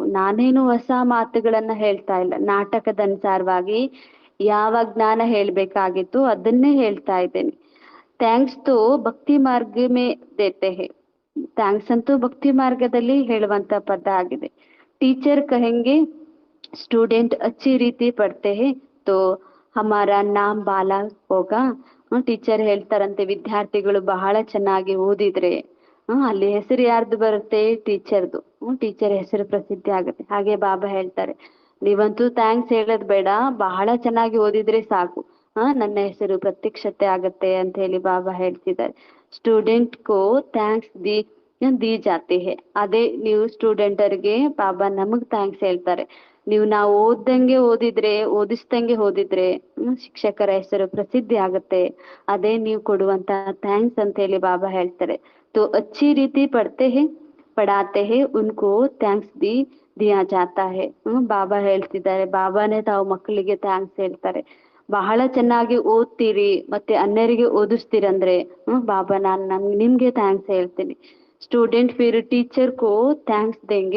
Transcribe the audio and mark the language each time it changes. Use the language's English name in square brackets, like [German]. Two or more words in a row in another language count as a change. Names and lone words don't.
[Kannada] ನಾನೇನು ಹೊಸ ಮಾತುಗಳನ್ನ ಹೇಳ್ತಾ ಇಲ್ಲ, ನಾಟಕದ ಅನುಸಾರವಾಗಿ ಯಾವ ಜ್ಞಾನ ಹೇಳ್ಬೇಕಾಗಿತ್ತು ಅದನ್ನೇ ಹೇಳ್ತಾ ಇದ್ದೇನೆ. [Hindi] थैंक्स तो भक्ति मार्ग में देते हैं, [Kannada] ಥ್ಯಾಂಕ್ಸ್ ಅಂತೂ ಭಕ್ತಿ ಮಾರ್ಗದಲ್ಲಿ ಹೇಳುವಂತ ಪದ ಆಗಿದೆ. [Hindi] टीचर कहेंगे स्टूडेंट अच्छी रीति पढ़ते हैं तो हमारा नाम बाला होगा. [Kannada] ಟೀಚರ್ ಹೇಳ್ತಾರಂತೆ, ವಿದ್ಯಾರ್ಥಿಗಳು ಬಹಳ ಚೆನ್ನಾಗಿ ಓದಿದ್ರೆ ಅಲ್ಲಿ ಹೆಸರು ಯಾರ್ದು ಬರುತ್ತೆ? ಟೀಚರ್ದು. ಟೀಚರ್ ಹೆಸರು ಪ್ರಸಿದ್ಧಿ ಆಗುತ್ತೆ. ಹಾಗೆ ಬಾಬಾ ಹೇಳ್ತಾರೆ, ನೀವಂತೂ ಥ್ಯಾಂಕ್ಸ್ ಹೇಳೋದ್ ಬೇಡ, ಬಹಳ ಚೆನ್ನಾಗಿ ಓದಿದ್ರೆ ಸಾಕು, ನನ್ನ ಹೆಸರು ಪ್ರತ್ಯಕ್ಷತೆ ಆಗತ್ತೆ ಅಂತ ಹೇಳಿ ಬಾಬಾ ಹೇಳ್ತಿದ್ದಾರೆ. [Hindi] स्टूडेंट को थैंक्स दी जाती है. [Kannada] ಅದೇ ನೀವು ಸ್ಟೂಡೆಂಟರ್ಗೆ ಬಾಬಾ ನಮಗ್ ಥ್ಯಾಂಕ್ಸ್ ಹೇಳ್ತಾರೆ. ನಾವು ಓದ್ದಂಗೆ ಓದಿದ್ರೆ, ಓದಿಸ್ದಂಗೆ ಓದಿದ್ರೆ ಶಿಕ್ಷಕರ ಹೆಸರು ಪ್ರಸಿದ್ಧಿ ಆಗುತ್ತೆ. ಅದೇ ನೀವು ಕೊಡುವಂತ ಥ್ಯಾಂಕ್ಸ್ ಅಂತ ಹೇಳಿ ಬಾಬಾ ಹೇಳ್ತಾರೆ. [Hindi] तो अच्छी रीति पढ़ाते हैं उनको थैंक्स दिया जाता है. [Kannada] ಬಾಬಾ ಹೇಳ್ತಿದ್ದಾರೆ, ಬಾಬಾನೇ ತಾವು ಮಕ್ಕಳಿಗೆ ಥ್ಯಾಂಕ್ಸ್ ಹೇಳ್ತಾರೆ. ಬಹಳ ಚೆನ್ನಾಗಿ ಓದ್ತೀರಿ ಮತ್ತೆ ಅನ್ಯರಿಗೆ ಓದಿಸ್ತೀರಂದ್ರೆ ಬಾಬಾ ನಿಮ್ಗೆ ಥ್ಯಾಂಕ್ಸ್ ಹೇಳ್ತೀನಿ. [Hindi] स्टूडेंट फिर टीचर को थैंक्स देंगे.